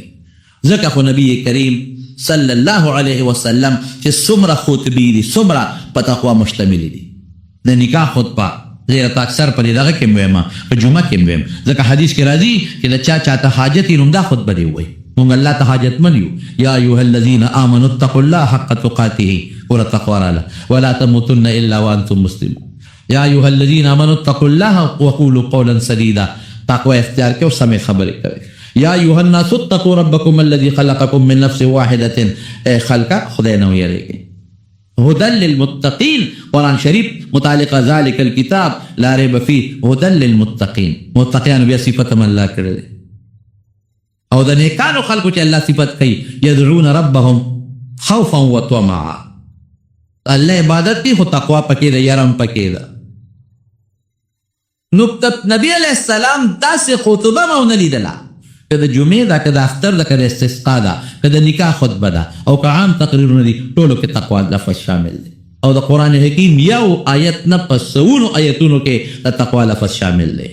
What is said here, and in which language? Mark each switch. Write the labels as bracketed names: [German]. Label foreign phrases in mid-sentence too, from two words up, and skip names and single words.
[Pashto] ځکه خو نبي کریم [Arabic] صلی الله علیه وسلم [Pashto] چې څومره خطبې دي څومره په تقوا مشتملې دي. د نکاح خطبه زه ته اکثر په دغه کې ویم په جمعه کې ویم ځکه حدیث کې راځي چې د چاته حاجت یې نو دا خطبه دی وایي مونږ الله ته حاجتمن یو. [Arabic] یا ایها الذین آمنوا اتقوا الله حق تقاته [Pashto] ور تقوا راله [Arabic] ولا تموتن الا وانتم مسلمون. یا ایها الذین آمنوا اتقوا الله وقولوا قولا سدیدا. [Pashto] تقوا اختیار کې او سمې خبرې کوي. [Arabic] یا ایها الناس اتقوا ربکم الذی خلقکم من نفس واحده خلق [Pashto] خدای نو یریږي. [Arabic] هدى للمتقین [Pashto] قرآن شریف متعلق [Arabic] ذلك الكتاب لا ریب فيه هدى للمتقین. [Pashto] متقیان بیا صفت هم الله کړی دی او د نیکانو خلکو چې الله صفت کوي [Arabic] یدعون ربهم خوفا وطمعا. [Pashto] الله عبادت کی خو تقوا پکې ده یرم پکې ده. نو نبی [Arabic] علیہ السلام [Pashto] داسې خطبه مو نه لیدله که د جمعې ده که د اختر ده که د استسقا ده که د نکاح خطبه ده او که عام تقریرونه دي ټولو کې تقوا لفظ شامل دی او د قرآن حکیم یو آیت نه په سوونو آیتونو کې د تقوا لفظ شامل دی.